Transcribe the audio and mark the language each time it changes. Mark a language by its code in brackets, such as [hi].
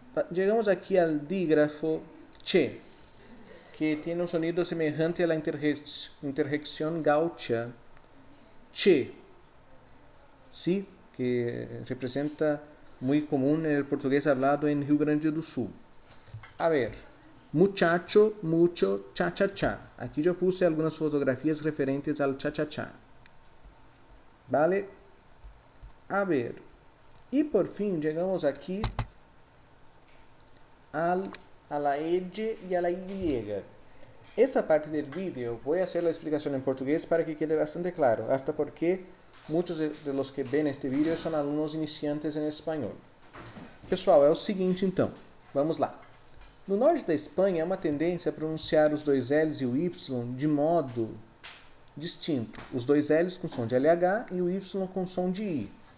[es] Llegamos aquí al dígrafo che, que tiene un sonido semejante a la interjección gaucha. Che. ¿sí? Que representa muy común en el portugués hablado en Rio Grande do Sul. A ver, muchacho, mucho, cha-cha-cha. [pt] Aqui já puse algumas fotografias referentes ao cha-cha-cha. [es] ¿Vale? A ver, y por fin llegamos aquí a la L y a la Y. Esta parte del vídeo voy a hacer la explicación en portugués para que quede bastante claro, hasta porque muchos de los que ven este vídeo [pt] são alunos iniciantes em espanhol. Pessoal, é o seguinte então, vamos lá. No norte da Espanha há uma tendência a pronunciar os dois L's e o Y de modo distinto. Os dois L's com som de LH e o Y com som de I.